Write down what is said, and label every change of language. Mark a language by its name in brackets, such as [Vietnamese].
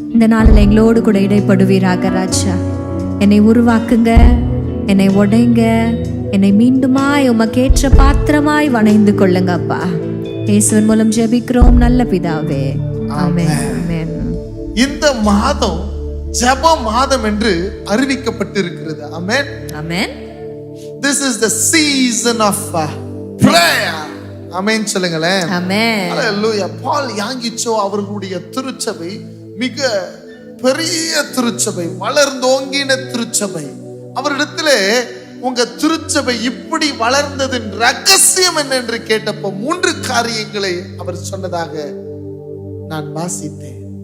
[Tamil] இந்த நாளில் எங்களோடு கூட இடைப்படுவீராக ராஜா. என்னை உருவாக்குங்க, என்னை உடைங்க, என்னை மீண்டுமாய் உமக்கேற்ற பாத்திரமாய் வணைந்து கொள்ளுங்க அப்பா. இயேசுவின் மூலம் ஜெபிக்கிறோம் நல்ல பிதாவே. ஆமென். ஆமென். இந்த மாதம் ஜெப மாதம் என்று அறிவிக்கப்பட்டிருக்கிறது. ஆமென். ஆமென். [English] This is the season of prayer. [Tamil] ஆமென் சொல்லுங்களேன். ஆமென். ஹல்லேலூயா. பால் யாங்கிச்சோ அவர்களுடைய திருச்சபை மிக பெரிய திருச்சபை, வளர்ந்தோங்கின திருச்சபை. அவரிடத்திலே உங்க திருச்சபை இப்படி வளர்ந்ததின் ரகசியம் என்ன என்று கேட்டப்போ 3 காரியங்களை அவர் சொன்னதாக நான் வாசித்தேன்.